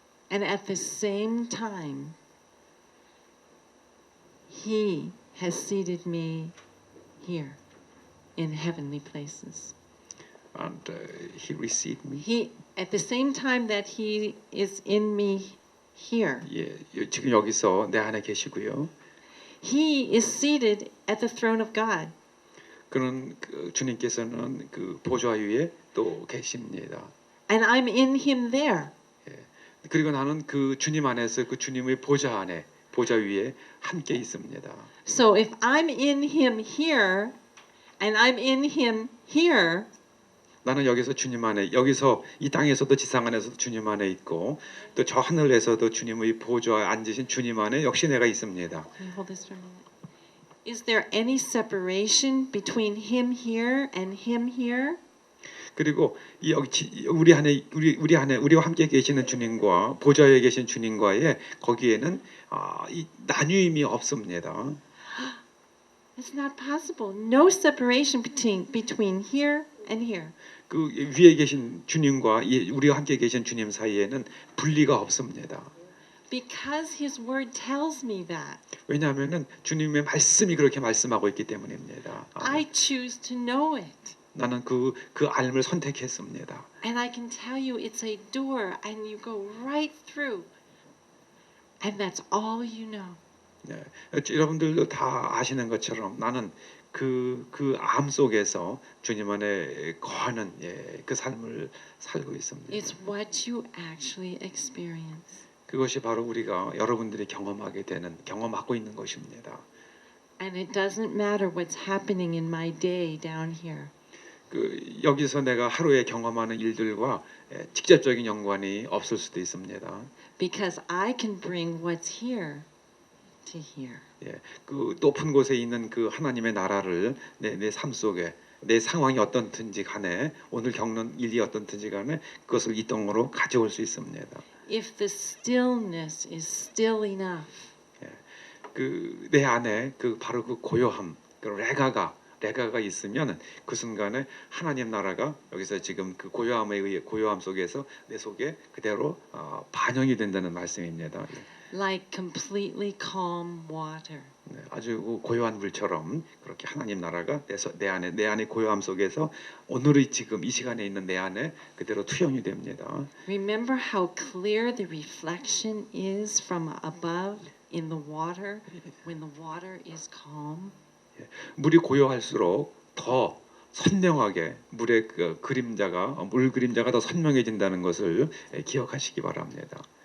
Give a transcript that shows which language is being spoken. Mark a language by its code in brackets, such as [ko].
[en] And at the same time, he has seated me here in heavenly places. And he received me. At the same time that he is in me here. [ko] 지금 여기서 내 안에 계시고요. [en] He is seated at the throne of God. [ko] 그는 주님께서는 그 보좌 위에 또 계십니다. [en] And I'm in him there. [ko] 그리고 나는 그 주님 안에서 그 주님의 보좌 위에 함께 있습니다. [en] So if I'm in him here and I'm in him here, [ko] 나는 여기서 주님 안에, 여기서 이 땅에서도 지상 안에서도 주님 안에 있고 또 저 하늘에서도 주님의 보좌에 앉으신 주님 안에 역시 내가 있습니다. [en] Can you hold this for a minute? Is there any separation between him here and him here? [ko] 그리고 우리 안에 우리와 함께 계시는 주님과 보좌에 계신 주님과의 거기에는 이 나뉘음이 없습니다. [en] It's not possible. No separation between here and here. [ko] 그 위에 계신 주님과 우리와 함께 계신 주님 사이에는 분리가 없습니다. [en] Because his word tells me that. [ko] 왜냐하면은 주님의 말씀이 그렇게 말씀하고 있기 때문입니다. [en] I choose to know it. [ko] 나는 그 알을 선택했습니다. [en] And I can tell you it's a door and you go right through. And that's all you know. [ko] 여러분들도 다 아시는 것처럼 나는 그 암 속에서 주님 안에 거하는 그 삶을 살고 있습니다. [en] It's what you actually experience. [ko] 그것이 바로 우리가 여러분들이 경험하고 있는 것입니다. [en] And it doesn't matter what's happening in my day down here. [ko] 여기서 내가 하루에 경험하는 일들과 직접적인 연관이 없을 수도 있습니다. [en] Because I can bring what's here to here. [ko] 그 높은 곳에 있는 그 하나님의 나라를 내 삶 속에 내 상황이 어떤든지 간에 오늘 겪는 일이 어떤든지 간에 그것을 이 땅으로 가져올 수 있습니다. [en] If the stillness is still enough. [ko] 그 내 안에 바로 그 고요함, 그 레가가 있으면 그 순간에 하나님 나라가 여기서 지금 그 고요함 속에서 내 속에 그대로 반영이 된다는 말씀입니다. [en] Like completely calm water. [ko] 아주 고요한 물처럼 그렇게 하나님 나라가 내 안에 고요함 속에서 오늘의 지금 이 시간에 있는 내 안에 그대로 투영이 됩니다. [en] Remember how clear the reflection is from above in the water when the water is calm? [ko] 물이 고요할수록 더 선명하게 물의 물 그림자가 더 선명해진다는 것을 기억하시기 바랍니다.